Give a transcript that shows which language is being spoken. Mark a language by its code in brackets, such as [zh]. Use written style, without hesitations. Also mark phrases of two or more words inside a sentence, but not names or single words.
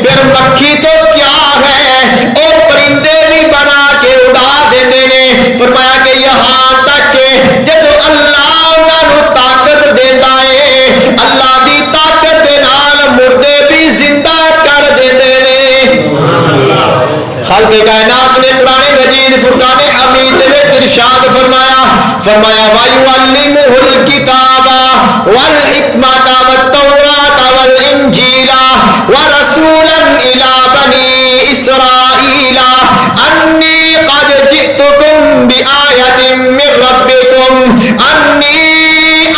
[ur] مکھی تو کیا ہے [pa] او پرندے بھی بنا کے اڑا دیندے نے. [ur] فرمایا کہ یہاں تک کہ [pa] جدو اللہ انہاں نو طاقت دیندا ہے اللہ دی طاقت دے نال مردے بھی زندہ کر دیندے نے. [ur] خالق کائنات نے قرآن مجید فرقان حمید میں ارشاد فرمایا [ar] وَيُعَلِّمُهُ الْكِتَابَ وَالْحِكْمَةَ وَالتَّوْرَاةَ وَالْإِنْجِيلَ وَرَسُولًا إِلَى بَنِي إِسْرَائِيلَ أَنِّي قَدْ جِئْتُكُمْ بِآيَةٍ مِّن رَّبِّكُمْ أَنِّي